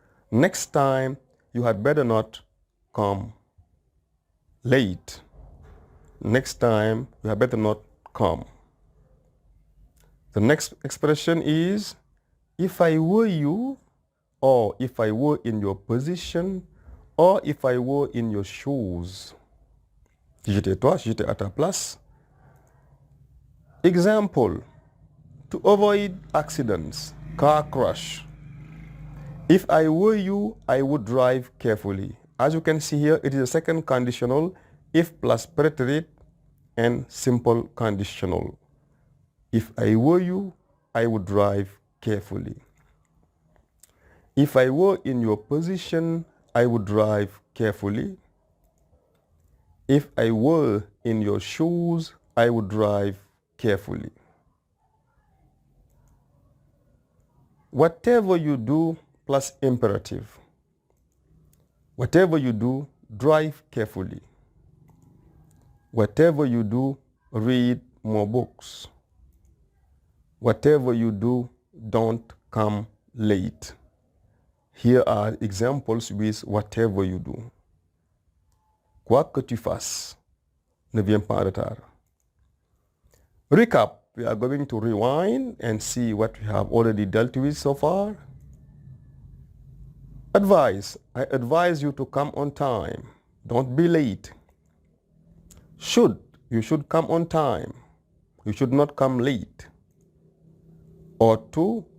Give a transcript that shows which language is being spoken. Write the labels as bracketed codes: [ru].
[en] Next time, you had better not come late. Next time, you had better not come. The next expression is, if I were you, or if I were in your position, or if I were in your shoes. [fr] Si j'étais toi, si j'étais à ta place. [en] Example, to avoid accidents, car crash. If I were you, I would drive carefully. As you can see here, it is a second conditional, if plus preterite and simple conditional. If I were you, I would drive carefully. If I were in your position, I would drive carefully. If I were in your shoes, I would drive carefully. Whatever you do plus imperative. Whatever you do, drive carefully. Whatever you do, read more books. Whatever you do, don't come late. Here are examples with whatever you do. [fr] Quoi que tu fasses, ne viens pas en retard. [en] Recap. We are going to rewind and see what we have already dealt with so far. Advice. I advise you to come on time. Don't be late. Should. You should come on time. You should not come late. Ought to.